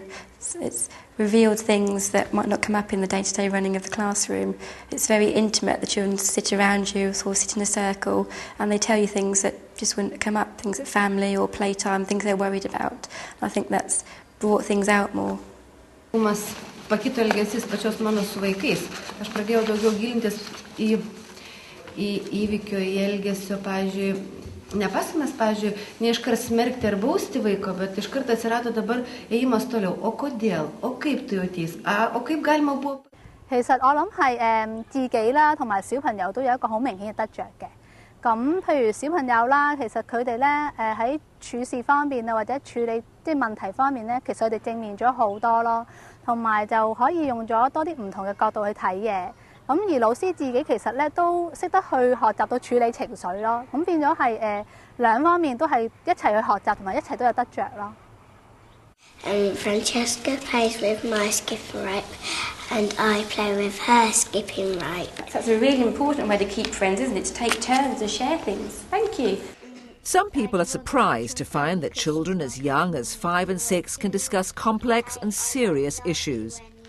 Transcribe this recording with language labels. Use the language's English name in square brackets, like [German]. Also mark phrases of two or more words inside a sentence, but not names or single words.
[English] It's revealed things that might not come up in the day-to-day running of the classroom. It's very intimate. The children sit around you, sort of sit in a circle, and they tell you things that just wouldn't come up, things at family or playtime, things they're worried about. I think that's brought things out more. [Lithuanian] Pakito elgesys pačios mano su vaikais. Aš pradėjau daugiau gilintis į įvykio, į elgesio, pavyzdžiui, nepasakmes, pavyzdžiui, ne iškart smerkti ar bausti vaiko, bet iškart atsirado dabar ėjimas toliau. O kodėl? O kaip tu jautys? O kaip galima buvo? [Cantonese] 其實我諗係自己啦，同埋小朋友都有一個好明顯嘅得着嘅。咁譬如小朋友啦，其實佢哋咧喺處事方面啊，或者處理啲問題方面咧，其實佢哋正面咗好多咯。同埋就可以用咗多啲唔同嘅角度去睇嘢。咁而老師自己其實咧都識得去學習到處理情緒咯。咁變咗係兩方面都係一齊去學習，同埋一齊都有得着咯。 [English] Francesca plays with my skipping rope, and I play with her skipping rope. That's a really important way to keep friends, isn't it? To take turns and share things. Thank you. Some people are surprised to find that children as young as 5 and 6 can discuss complex and serious issues.